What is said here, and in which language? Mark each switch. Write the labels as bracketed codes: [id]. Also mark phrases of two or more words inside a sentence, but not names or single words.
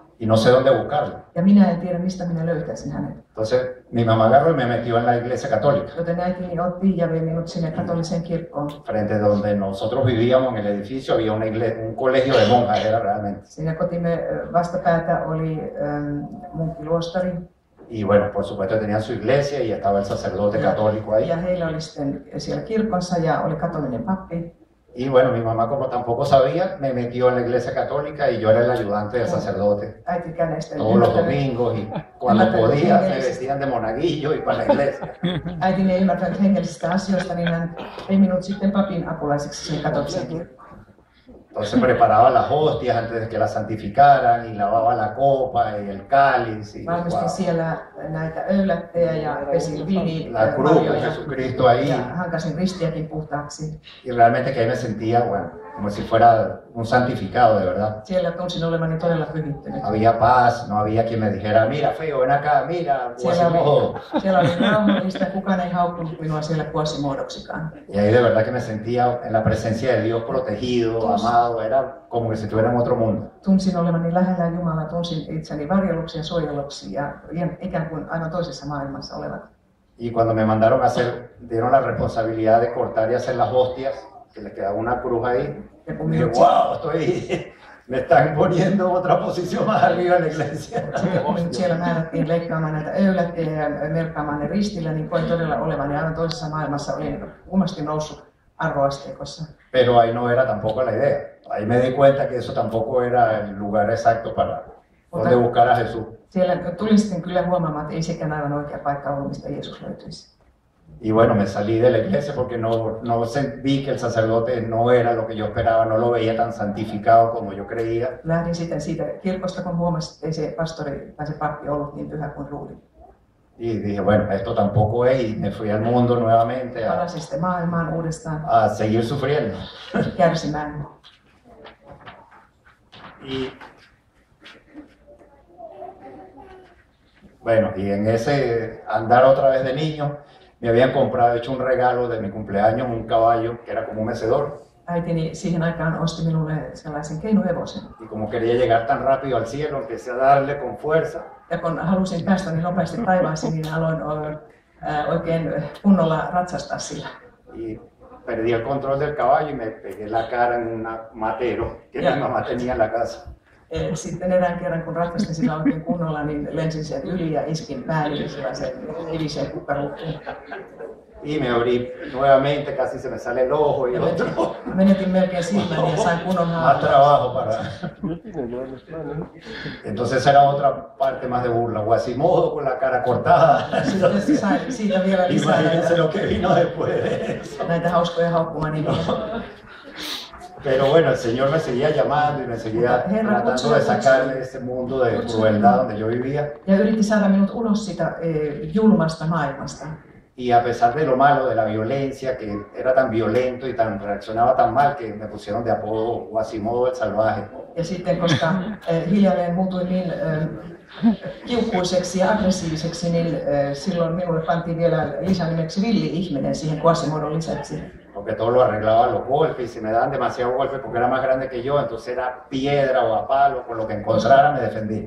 [es] Y no sé dónde buscarlo. [fi] Ja minä en tiedä, mistä minä löytäisin hänet. [es] Entonces mi mamá agarró y me metió en la iglesia católica. [fi] Joten äitini otti ja vei minut sinne katoliseen kirkkoon. [es] Frente donde nosotros vivíamos en el edificio había un colegio de monjas, era realmente. [fi] Siinä kotimme vastapäätä oli munkkiluostari. [es] Y bueno, por supuesto tenían su iglesia y estaba el sacerdote católico ahí. [fi] Ja heillä oli sitten siellä kirkossa ja oli katolinen pappi. [es] Y bueno, mi mamá como tampoco sabía, me metió en la iglesia católica y yo era el ayudante del sacerdote. Todos los domingos y cuando podía me vestían de monaguillo y para la iglesia. [fi] Äitini ei ymmärtänyt hengellisistä asioista, niin hän vei minut sitten papin apulaiseksi sinne katoliseen kirkkoon. [es] Entonces preparaba las hostias antes de que las santificaran y lavaba la copa y el cáliz. Y, [fi] valmistin siellä näitä öylättejä ja pesin [es] la cruz de Jesucristo ahí. [fi] Ja hankasin ristiäkin puhtaaksi. [es] Y realmente que ahí me sentía, bueno, como si fuera un santificado de verdad. [fi] Siellä tunsin olevani todella pyhittynyt. [es] Había paz, no había quien me dijera, mira feo, ven acá, mira, Quasimodo. [fi] Siellä oli rauhallista, kukaan ei haukkunut minua siellä Quasimodoksikaan. [es] Y ahí de verdad que me sentía en la presencia de Dios protegido, amado, era como que si estuviera en otro mundo. [fi] Tunsin olevani lähellä Jumalaa, tunsin itseni varjeluksi ja suojeluksi ja ikään kuin aivan toisessa maailmassa olevat. [es] Y cuando me mandaron a hacer, dieron la responsabilidad de cortar y hacer las hostias, que le quedaba una cruz ahí, dije, wow, me están poniendo otra posición más arriba en la iglesia. [fi] Sitten siellä määrättiin leikkaamaan näitä öylättejä ja merkkaamaan ne ristillä, niin koin todella olevani aivan toisessa maailmassa, olin kummasti noussut arvoasteikossa. [es] Pero ahí no era tampoco la idea. Ahí me di cuenta que eso tampoco era el lugar exacto para donde buscar a Jesús. [fi] Siellä tulin sitten kyllä huomaamaan, että ei sekään aivan oikea paikka ollut, mistä Jeesus löytyisi. [es] Y bueno, me salí de la iglesia porque no vi que el sacerdote no era lo que yo esperaba, no lo veía tan santificado como yo creía. [fi] Lähdin sitten siitä kirkosta, kun huomasin, että ei se pastori tai se pappi ollut niin pyhä kuin luulin. [es] Y dije, bueno, esto tampoco es, y me fui al mundo nuevamente [fi] palasin sitten maailmaan uudestaan. [es] A seguir sufriendo. [fi] Kärsimään. [es] Y bueno, y en ese andar otra vez de niño, me habían comprado, hecho un regalo de mi cumpleaños, un caballo que era como un mecedor. [fi] Äitini siihen aikaan osti minulle sellaisen keinuhevosen. [es] Y como quería llegar tan rápido al cielo, empecé a darle con fuerza. [fi] Ja kun halusin päästä niin nopeasti taivaaseen, niin aloin oikein kunnolla ratsastaa sillä. [es] Y perdí el control del caballo y me pegué la cara en un matero que mi mamá tenía en la casa. [fi] Sitten erään kerran, kun ratsastin sillä oikein kunnolla, niin lensin sieltä yli ja iskin päälle sellaisen kiviseen kukkaruukkuun. [es] Y me abrí nuevamente, casi se me sale el ojo y otro. [fi] Menetin melkein silmäni ja sain kunnon [es] más trabajo para. Entonces era otra parte más de burla. Quasimodo con la cara cortada. [fi] Siitä vielä lisää [es] Imagínense lo que vino después de eso. [fi] Näitä hauskoja haukkumanimiä. [es] Pero bueno, el Señor me seguía llamando y me seguía tratando de sacarme de ese mundo de crueldad donde yo vivía. [fi] Ja yritti saada minut ulos sitä julmasta maailmasta. [es] Y a pesar de lo malo, de la violencia, que era tan violento y reaccionaba tan mal, que me pusieron de apodo Quasimodo el salvaje. [fi] Ja sitten, koska hiljalleen muutuin niin kiukkuiseksi ja aggressiiviseksi, niin silloin minulle pantiin vielä lisänimeksi villi-ihminen siihen Quasimodon lisäksi. [es] Porque todo lo arreglaba a los golpes, y si me daban demasiado golpes porque era más grande que yo, entonces era piedra o a palo, con lo que encontrara me defendí.